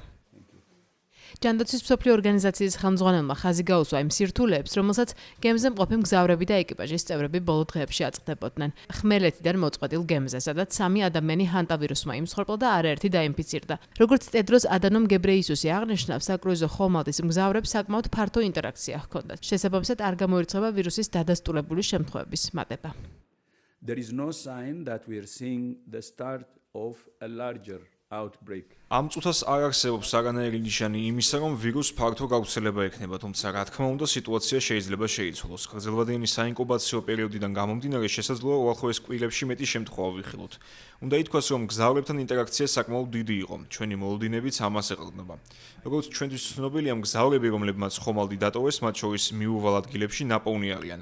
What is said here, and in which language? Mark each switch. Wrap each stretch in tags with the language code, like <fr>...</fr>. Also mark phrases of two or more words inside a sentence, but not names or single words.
<ka>ჯანდაცვის მსოფლიო ორგანიზაციის ხელმძღვანელმა ხაზი გაუსვა იმ სირთულეებს, რომელსაც გემზე მყოფი მგზავრები და ეკიპაჟის წევრები ბოლო დღეებში აწყდებოდნენ. ხმელეთიდან მოწყვეტილ გემზე, სადაც 3 ადამიანი ჰანტავირუსმა იმსხვერპლა და არაერთი დაინფიცირდა. როგორც ტედროს ადანომ გებრეისუსი აღნიშნავს, საკრუიზო ხომალდის მგზავრებს საკმაოდ ფართო ინტერაქცია ჰქონდათ. შესაბამისად, არ გამოირცხება ვირუსის დადასტურებული შემთხვევების მატება.</ka> <en>There is no sign that we are seeing the start of a larger outbreak.</en> <ka>ამ წუთას არ არსებობს არანაირი ნიშანი იმისა, რომ ვირუს ფართო გავრცელება ექნება, თუმცა რა თქმა უნდა, სიტუაცია შეიძლება შეიცვალოს. გრძელვადიანი საინკუბაციო პერიოდიდან გამომდინარე შესაძლოა უახლოეს კვირებში მეტი შემთხვევა ვიხილოთ. უნდა ითქვას, რომ მგზავრებთან ინტერაქცია საკმაოდ დიდი იყო. ჩვენი მოლოდინებიც ამას ეყრდნობა. როგორც ჩვენთვის ცნობილია, მგზავრები, რომლებმაც ხომალდი დატოვეს, მათ შორის მიუვალ ადგილებში ნაპოვნი არიან.</ka>